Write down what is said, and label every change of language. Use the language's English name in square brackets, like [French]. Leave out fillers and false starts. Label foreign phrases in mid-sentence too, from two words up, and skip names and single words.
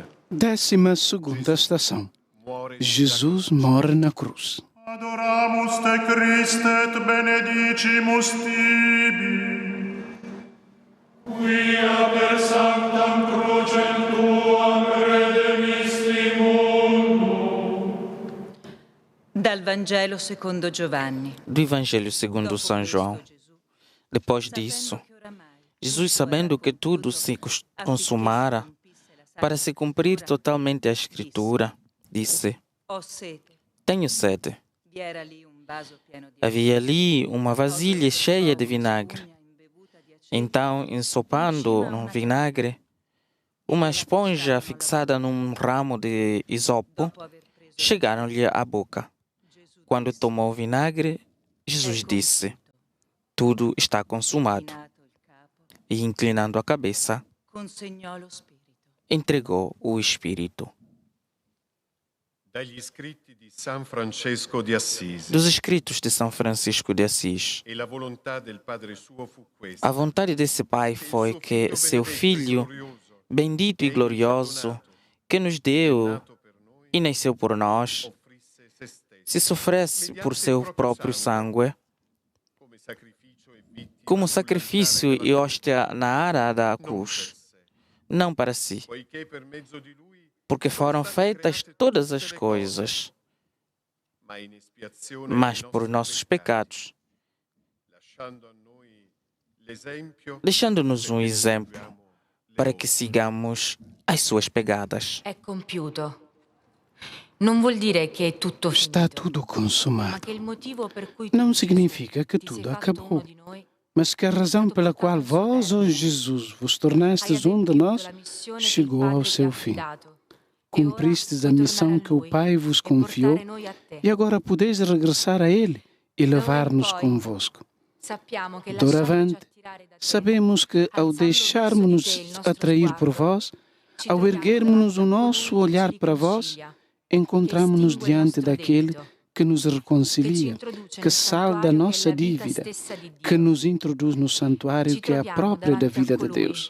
[Portuguese] 12ª estação. Jesus morre na cruz. [Latin] Adoramus te Christe et benedicimus tibi. Quia per sanctam crucem tuam redemisti mundo. [Italian] Dal Vangelo secondo Giovanni. [Portuguese] Do Evangelho segundo São João. Depois disso, Jesus, sabendo que tudo se consumara, para se cumprir totalmente a Escritura, disse: [Italian] Ho sete. [Portuguese] Tenho sede. [Italian] Vi era lì un vaso pieno di [Portuguese] Havia ali uma vasilha cheia de vinagre. Então, ensopando no vinagre, uma esponja fixada num ramo de isopo, chegaram-lhe à boca. Quando tomou o vinagre, Jesus disse: tudo está consumado. E, inclinando a cabeça, [Italian] consegnò lo spirito. [Portuguese] entregou o Espírito. [Italian] Dagli scritti di San Francesco di Assisi. [Portuguese] Dos escritos de São Francisco de Assis, [Italian] E la volontà del Padre suo fu questa. [Portuguese] a vontade desse Pai foi que seu Filho, bendito e glorioso, que nos deu e nasceu por nós, se sofresse por seu próprio sangue, como sacrifício e hóstia na ara da cruz, não para si, [Italian] Poiché per mezzo di lui, [Portuguese] porque foram feitas todas as coisas, [Italian] ma in espiazione [Portuguese] mas [Italian] dei [Portuguese] por [Italian] nostri [Portuguese] nossos [Italian] peccati, [Portuguese] pecados, lasciando a noi l'esempio, deixando-nos um exemplo para que sigamos as suas pegadas. [Italian] è compiuto. Non vuol dire che è tutto [Portuguese] Está [Italian] finito, [Portuguese] tudo [Italian] ma [Portuguese] consumado. [Italian] che il motivo per cui [Portuguese] Não [Italian] tu, [Portuguese] significa que [Italian] ti sei [Portuguese] tudo [Italian] fatto [Portuguese] acabou, [Italian] uno di noi, [Portuguese] mas que a razão pela qual vós, ó Jesus, vos [Italian] hai [Portuguese] tornastes um de [Italian] adempiuto [Portuguese] nós, [Italian] la missione che il [Portuguese] chegou ao [Italian] Padre ti ha [Portuguese] seu fim. [Italian] affidato. [Portuguese] Cumpristes a missão que o Pai vos confiou e agora podeis regressar a Ele e levar-nos convosco. Doravante, sabemos que, ao deixarmos-nos atrair por vós, ao erguermos o nosso olhar para vós, encontramos-nos diante daquele que nos reconcilia, que salda a nossa dívida, que nos introduz no santuário que é a própria da vida de Deus.